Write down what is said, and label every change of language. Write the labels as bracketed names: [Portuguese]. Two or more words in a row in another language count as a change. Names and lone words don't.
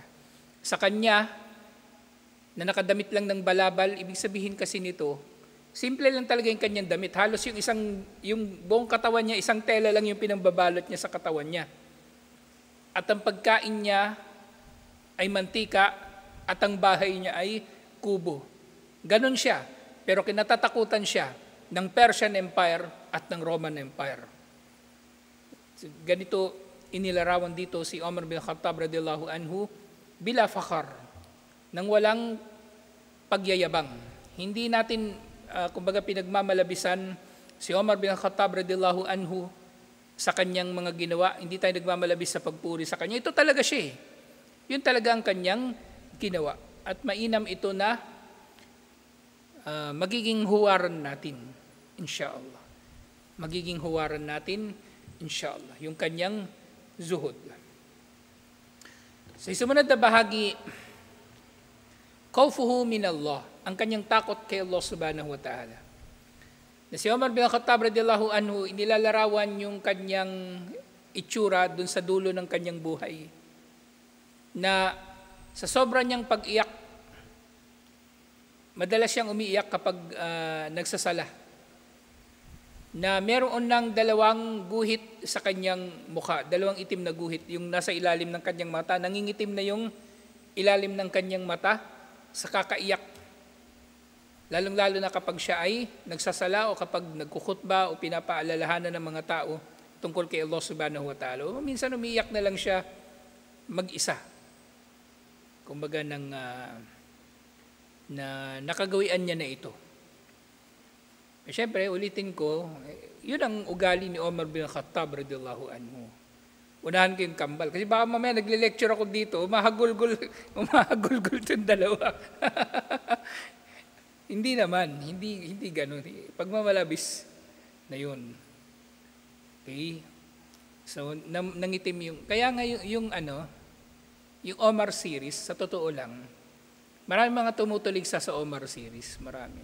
[Filipino] Sa kanya, na nakadamit lang ng balabal, ibig sabihin kasi nito, simple lang talaga yung kanyang damit. Halos yung buong katawan niya, isang tela lang yung pinambabalot niya sa katawan niya. At ang pagkain niya ay mantika, at ang bahay niya ay kubo. Ganon siya, pero kinatatakutan siya ng Persian Empire at ng Roman Empire. So, ganito inilarawan dito si Omar bin Khattab [Arabic] رضي الله عنه, بلا فخر, [Filipino] nang walang pagyayabang. Hindi natin kumbaga pinagmamalabisan si Omar bin Khattab [Arabic] رضي الله عنه [Filipino] sa kanyang mga ginawa. Hindi tayo nagmamalabis sa pagpuri sa kanya. Ito talaga siya. Yun talaga ang kanyang ginawa. At mainam ito na magiging huwaran natin, insyaAllah. Magiging huwaran natin, insyaAllah. Yung kanyang zuhud. Sa sumunod na bahagi, [Arabic] خوفه من الله, [Filipino] ang kanyang takot kay Allah [Arabic] سبحانه وتعالى. [Filipino] Na si Omar bin Khattab [Arabic] رضي الله عنه, [Filipino] inilalarawan yung kanyang itsura dun sa dulo ng kanyang buhay. Na sa sobra niyang pag-iyak, madalas siyang umiiyak kapag nagsasala. Na meron ng dalawang guhit sa kanyang mukha, dalawang itim na guhit, yung nasa ilalim ng kanyang mata, nangingitim na yung ilalim ng kanyang mata sa kakaiyak. Lalong-lalo na kapag siya ay nagsasala o kapag nagkukhutba o pinapaalalahanan ng mga tao tungkol kay Allah [Arabic] سبحانه وتعالى. [Filipino] O minsan umiiyak na lang siya mag-isa. Kumbaga na nakagawian niya na ito. Siyempre, ulitin ko, yun ang ugali ni Omar bin Khattab [Arabic] رضي الله عنه. [Filipino] Unahan ko yung kambal. Kasi baka mamaya nagle-lecture ako dito, umahagulgul itong dalawa. Hindi naman, hindi ganun. Pagmamalabis na yun. Okay? So, nangitim yung, kaya nga yung Omar series, sa totoo lang, marami mga tumutulig sa Omar series, marami.